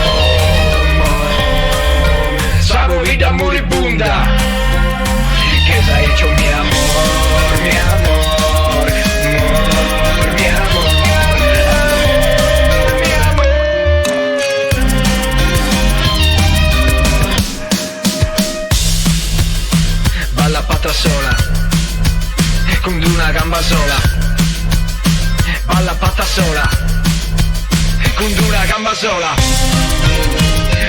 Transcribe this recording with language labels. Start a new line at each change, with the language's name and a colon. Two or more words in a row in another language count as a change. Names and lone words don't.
Spanish: Sabo vida moribunda, que se ha hecho mi amor, mi amor, amor, mi amor, amor, mi amor.
Italian: Balla pata sola, con una gamba sola. Balla patta sola, con una gamba sola.